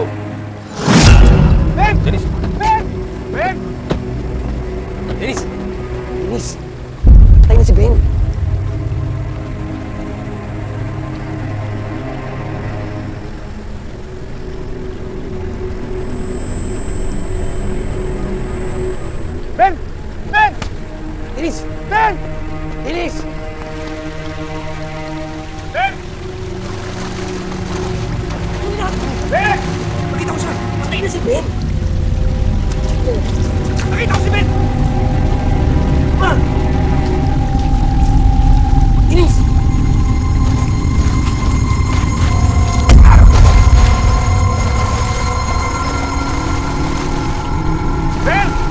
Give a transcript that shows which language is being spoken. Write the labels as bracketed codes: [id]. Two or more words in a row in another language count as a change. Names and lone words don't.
[tl] Ben! Dennis! Ben! Ben! Dennis! Dennis! Patay na si Ben! Ben! Ben! Dennis! Ben! Dennis! Ben! Ben! Nakita ko siya! Patay na si Ben! Nakita ko si Ben! Dennis! Ben!